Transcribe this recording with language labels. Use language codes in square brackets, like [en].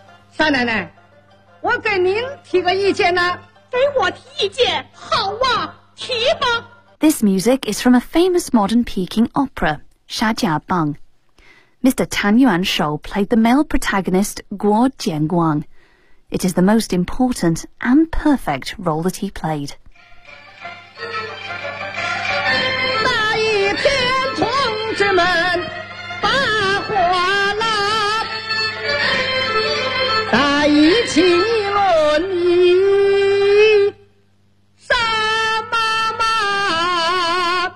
[zh] 少奶奶，我给您提个意见呢。给我提意见，好啊，提吧。 [en] This music is from a famous modern Peking opera. Xia Jia Bang. Mr. Tan Yuanshou played the male protagonist Guo Jianguang. It is the most important and perfect role that he played. [zh] 那一天同志们把火拉在一起论议什么